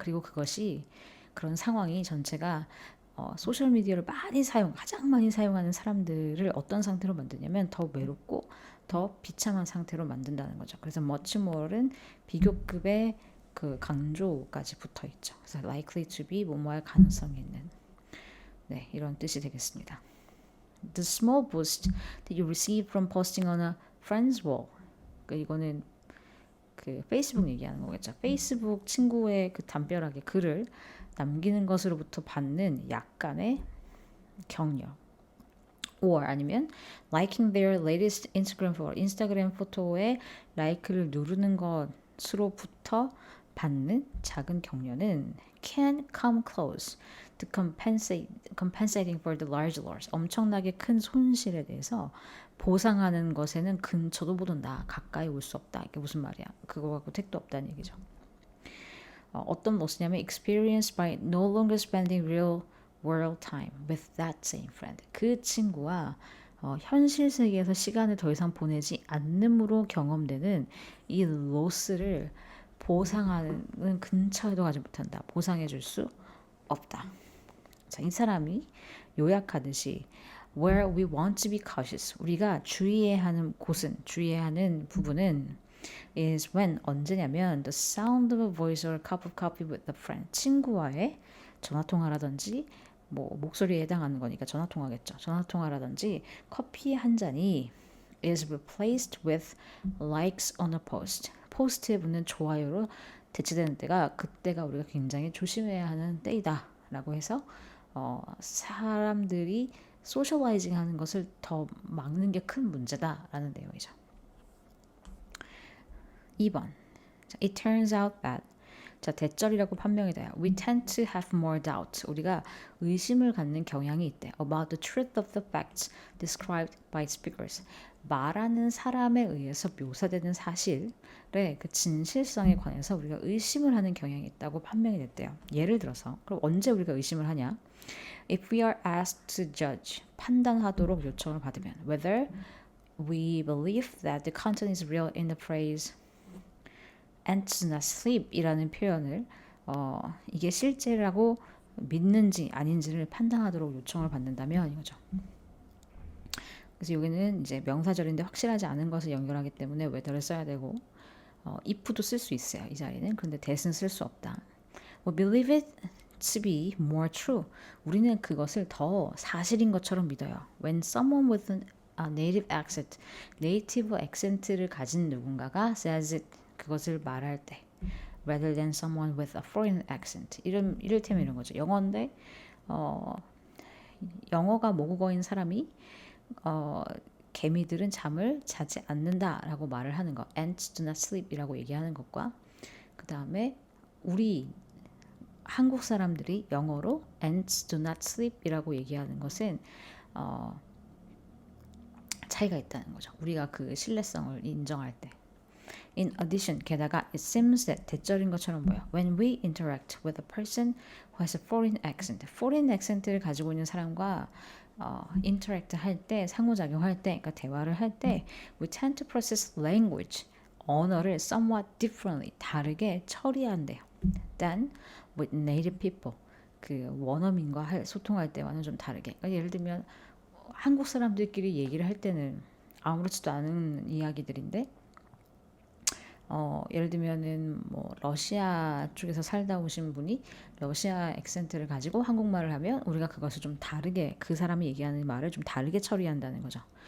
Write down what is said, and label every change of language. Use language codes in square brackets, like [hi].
[ko] 그리고 그것이, 그런 상황이 전체가 소셜 미디어를 가장 많이 사용하는 사람들을 어떤 상태로 만드냐면 더 외롭고 더 비참한 상태로 만든다는 거죠. 그래서 much more는 비교급의 그 강조까지 붙어 있죠. 그래서 [en] likely to be, [ko] 뭐뭐할 가능성이 있는, 네, 이런 뜻이 되겠습니다. [en] The small boost that you receive from posting on a friend's wall. [ko] 그러니까 이거는 그 페이스북 얘기하는 거겠죠. 페이스북 친구의 그 담벼락에 글을 남기는 것으로부터 받는 약간의 격려. [en] or [ko] 아니면 [en] liking their latest Instagram photo, [ko] 인스타그램 포토에 라이크를 누르는 것으로부터 받는 작은 격려는 [en] can come close to compensating for the large loss, [ko] 엄청나게 큰 손실에 대해서 보상하는 것에는 근처도 못 온다, 가까이 올 수 없다. 이게 무슨 말이야? 그거 갖고 택도 없다는 얘기죠. 어떤 로스냐면 [en] experienced by no longer spending real world time with that same friend. [ko] 그 친구와 현실 세계에서 시간을 더 이상 보내지 않음으로 경험되는 이 로스를 보상하는 근처에도 가지 못한다. 보상해 줄 수 없다. 자, 이 사람이 요약하듯이 [en] where we want to be cautious. [ko] 우리가 주의해야 하는 곳은, 주의해야 하는 부분은 [en] is when [ko] 언제냐면 [en] the sound of a voice or a cup of coffee with a friend. [ko] 친구와의 전화 통화라든지 뭐 목소리에 해당하는 거니까 전화 통화겠죠. 전화 통화라든지 커피 한 잔이 [en] is replaced with likes on a post. [ko] 포스트에 붙는 좋아요로 대체되는 때가 그때가 우리가 굉장히 조심해야 하는 때이다라고 해서 사람들이 소셜라이징 하는 것을 더 막는 게 큰 문제다라는 내용이죠. 2번. [en] It turns out that [ko] 자, 대절이라고 판명이 돼요. [en] We tend to have more doubt. [ko] 우리가 의심을 갖는 경향이 있대. [en] About the truth of the facts described by speakers. [ko] 말하는 사람에 의해서 묘사되는 사실의 그 진실성에 관해서 우리가 의심을 하는 경향이 있다고 판명이 됐대요. 예를 들어서 그럼 언제 우리가 의심을 하냐? [en] If we are asked to judge, [ko] 판단하도록 요청을 받으면 [en] whether we believe that the content is real in the phrase ants not sleep [ko] 이라는 표현을 이게 실제라고 믿는지 아닌지를 판단하도록 요청을 받는다면 이거죠. 그래서 여기는 이제 명사절인데 확실하지 않은 것을 연결하기 때문에 whether를 써야 되고 if도 쓸 수 있어요. 이 자리는. 그런데 that은 쓸 수 없다. [en] We believe it to be more true. [ko] 우리는 그것을 더 사실인 것처럼 믿어요. [en] When someone with a native accent, [ko] 네이티브 액센트를 가진 누군가가 [en] says it, [ko] 그것을 말할 때 [en] rather than someone with a foreign accent. [ko] 이를테면 이런 거죠. 영어인데 영어가 모국어인 사람이 개미들은 잠을 자지 않는다라고 말을 하는 것. [en] Ants do not sleep [ko] 이라고 얘기하는 것과 그 다음에 우리 한국 사람들이 영어로 [en] ants do not sleep [ko] 이라고 얘기하는 것은 차이가 있다는 거죠. 우리가 그 신뢰성을 인정할 때. [en] In addition, [ko] 게다가 [en] it seems that [ko] 대절인 것처럼 보여. [en] When we interact with a person who has a foreign accent, foreign accent를 가지고 있는 사람과 interact 할 때, [ko] 상호작용할 때, 그러니까 대화를 할 때, [en] we tend to process language, [ko] 언어를 [en] somewhat differently, [ko] 다르게 처리한대요. [en] than with native people, [ko] 그 원어민과 소통할 때와는 좀 다르게. 그러니까 예를 들면 한국 사람들끼리 얘기를 할 때는 아무렇지도 않은 이야기들인데 예를 들면은 뭐 러시아 쪽에서 살다 오신 분이 러시아 액센트를 가지고 한국말을 하면 우리가 그것을 좀 다르게 그 사람이 얘기하는 말을 좀 다르게 처리한다는 거죠.